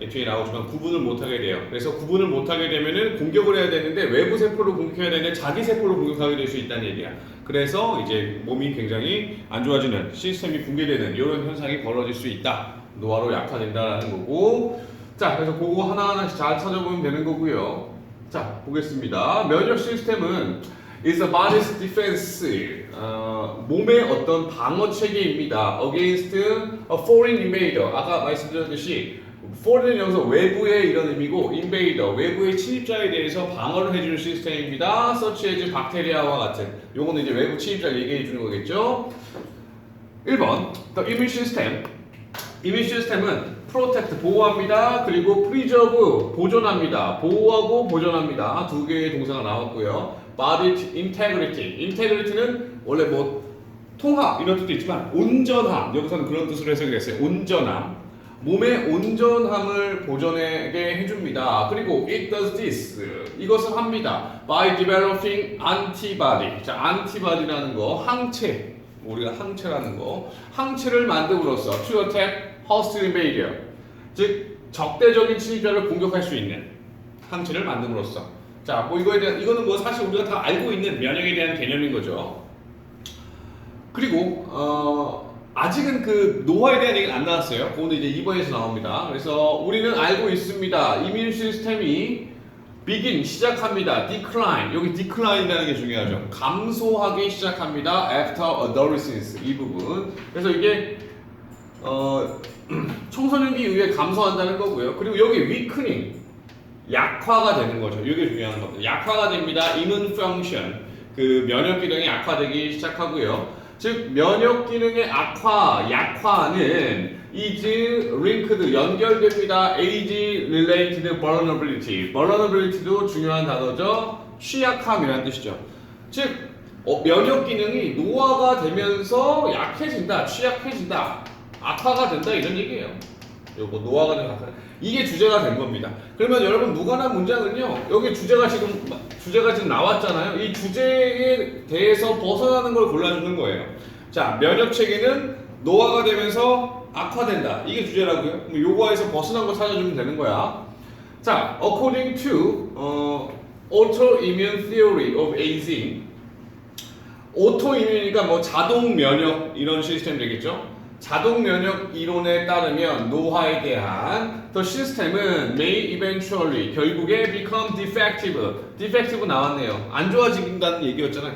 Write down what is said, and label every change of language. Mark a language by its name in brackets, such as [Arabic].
[Korean] 뒤에 나오지만 구분을 못하게 돼요. 그래서 구분을 못하게 되면은 공격을 해야 되는데 외부 세포를 공격해야 되는데 자기 세포를 공격하게 될 수 있다는 얘기야. 그래서 이제 몸이 굉장히 안 좋아지는, 시스템이 붕괴되는 이런 현상이 벌어질 수 있다. 노화로 약화된다라는 거고. 자, 그래서 그거 하나하나씩 잘 찾아보면 되는 거고요. 자, 보겠습니다. 면역 시스템은 [English] is the body's defense. [Korean] 몸의 어떤 방어 체계입니다. [English] against a foreign invader. [Korean] 아까 말씀드렸듯이 foreign은 여기서 외부의 이런 의미고, invader, 외부의 침입자에 대해서 방어를 해주는 시스템입니다. [English] such as [Korean] 박테리아와 같은. 요거는 이제 외부 침입자를 얘기해 주는 거겠죠. [English] 1번, the immune system. [Korean] 이민 시스템은 protect, 보호합니다. 그리고 preserve, 보존합니다. 보호하고 보존합니다. 두 개의 동사가 나왔고요. [English] body integrity. [Korean] integrity는 원래 뭐 통합 이런 뜻도 있지만 온전함, 여기서는 그런 뜻으로 해석이 됐어요. 온전함. 몸의 온전함을 보존하게 해줍니다. 그리고 [English] it does this. [Korean] 이것을 합니다. [English] by developing antibody. [Korean] 자, antibody라는 거, 항체. 우리가 항체라는 거, 항체를 만듦으로써 [English] to attack hostile invader, [Korean] 즉 적대적인 침입자를 공격할 수 있는 항체를 만듦으로써. 자, 뭐 이거는 뭐 사실 우리가 다 알고 있는 면역에 대한 개념인 거죠. 그리고 아직은 그 노화에 대한 얘기는 안 나왔어요. 그거는 이제 2번에서 나옵니다. 그래서 우리는 알고 있습니다. 이민 시스템이 begin, 시작합니다. decline, 여기 decline이라는 게 중요하죠. 감소하기 시작합니다. [English] after adolescence, [Korean] 이 부분. 그래서 이게 청소년기 이후에 감소한다는 거고요. 그리고 여기 weakening, 약화가 되는 거죠. 이게 중요한 겁니다. 약화가 됩니다. [English] immune function, [Korean] 그 면역 기능이 약화되기 시작하고요. 즉 면역 기능의 약화는 [English] is linked, [Korean] 연결됩니다. [English] age related vulnerability. [Korean] vulnerability도 중요한 단어죠. 취약함이라는 뜻이죠. 즉 면역 기능이 노화가 되면서 약해진다, 취약해진다, 악화가 된다, 이런 얘기예요. 요거 노화가 되면 악화. 이게 주제가 된 겁니다. 그러면 여러분 무관한 문장은요, 여기 주제가 지금 나왔잖아요. 이 주제에 대해서 벗어나는 걸 골라주는 거예요. 자, 면역 체계는 노화가 되면서 악화된다. 이게 주제라고요. 그럼 요거에서 벗어난 거 찾아주면 되는 거야. [English] 자, according to autoimmune theory of aging. [Korean] 오토이뮤니까 뭐 자동 면역 이런 시스템 되겠죠. 자동 면역 이론에 따르면 노화에 대한 [English] the system은 may eventually, [Korean] 결국에 [English] become defective. [Korean] defective 나왔네요. 안 좋아진다는 얘기였잖아.